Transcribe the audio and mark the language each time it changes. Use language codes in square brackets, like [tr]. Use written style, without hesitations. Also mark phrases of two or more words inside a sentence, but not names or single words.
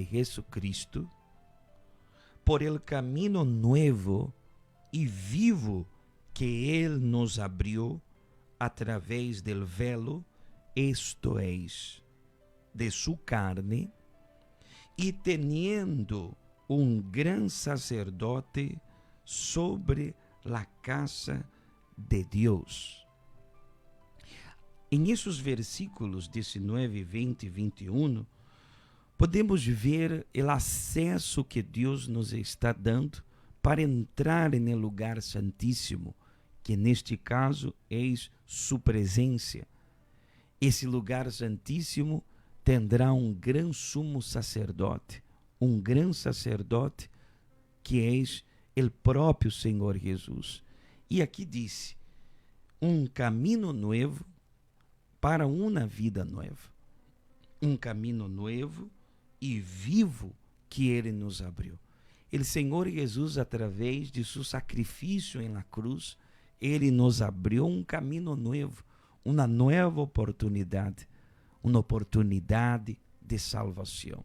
[es] Jesucristo, por el camino nuevo y vivo que Él nos abrió a través del velo, esto es, de su carne, y teniendo un gran sacerdote sobre la casa de Dios. En esos versículos 19, 20 y 21, podemos ver el [pt] acesso que Deus [es] nos está dando para entrar en el lugar [pt] santíssimo, que neste caso é [es] su presencia. [pt] Esse lugar santíssimo tendrá um gran sumo sacerdote, que é el próprio Senhor Jesus. E aqui disse, um caminho novo para uma vida nova. Um caminho novo e vivo que Ele nos abriu. o Senhor Jesus, através de seu sacrifício em la cruz, Ele nos abriu um caminho novo, uma nova oportunidade de salvação.